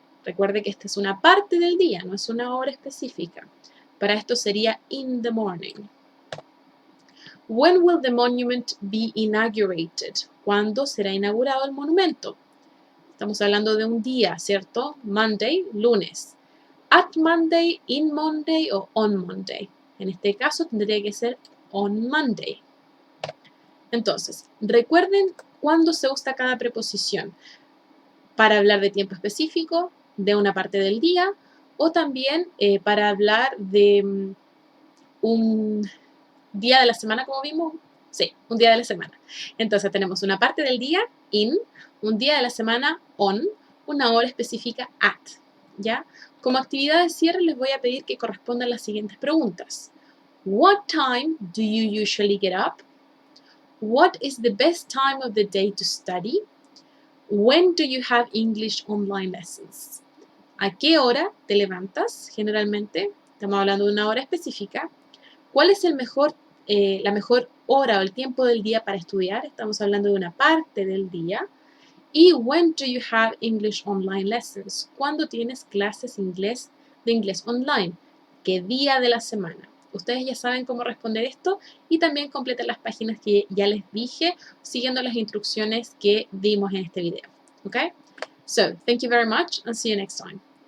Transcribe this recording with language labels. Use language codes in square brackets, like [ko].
[es] Recuerde que esta es una parte del día, no es una hora específica. Para esto sería [en] in the morning. When will the monument be inaugurated? [es] ¿Cuándo será inaugurado el monumento? Estamos hablando de un día, ¿cierto? [en] Monday, lunes. At Monday, in Monday o on Monday. [es] En este caso tendría que ser [en] on Monday. [es] Entonces, recuerden cuándo se usa cada preposición para hablar de tiempo específico, de una parte del día, o también para hablar de un día de la semana, como vimos. Sí, un día de la semana. Entonces tenemos una parte del día, in, un día de la semana, on, una hora específica, at. ¿Ya? Como actividad de cierre les voy a pedir que correspondan las siguientes preguntas. [en] What time do you usually get up? What is the best time of the day to study? When do you have English online lessons? [es] ¿A qué hora te levantas generalmente? Estamos hablando de una hora específica. ¿Cuál es la mejor hora o el tiempo del día para estudiar? Estamos hablando de una parte del día. [en] Y when do you have English online lessons? [es] ¿Cuándo tienes clases de inglés online? ¿Qué día de la semana? Ustedes ya saben cómo responder esto y también completen las páginas que ya les dije siguiendo las instrucciones que dimos en este video. [en] Okay? So, thank you very much and see you next time.